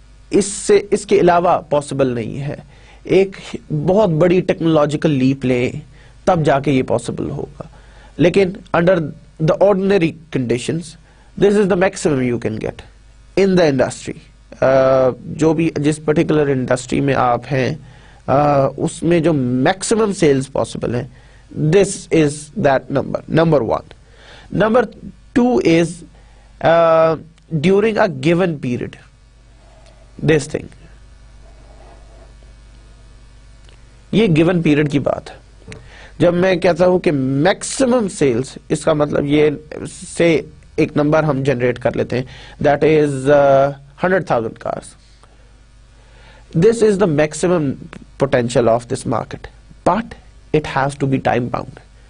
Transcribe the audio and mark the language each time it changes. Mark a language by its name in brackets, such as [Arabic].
[Urdu] اس کے علاوہ پاسبل نہیں ہے. ایک بہت بڑی ٹیکنالوجیکل لیپ لیں تب جا کے یہ پاسبل ہوگا. [English] لیکن under the ordinary conditions this is the maximum you can get in the industry. [Urdu] جو بھی جس پرٹیکولر انڈسٹری میں آپ ہیں اس میں جو میکسیمم سیلز پاسبل ہیں, [English] This is that number 1. Number 2 is during a given period. This thing, [Urdu] یہ گیون پیریڈ کی بات ہے. جب میں کہتا ہوں کہ میکسیمم سیلز, اس کا مطلب یہ سے ایک نمبر ہم جنریٹ کر لیتے ہیں, [English] That is 100,000 cars. This is the maximum potential of this market, but it has to be time bound.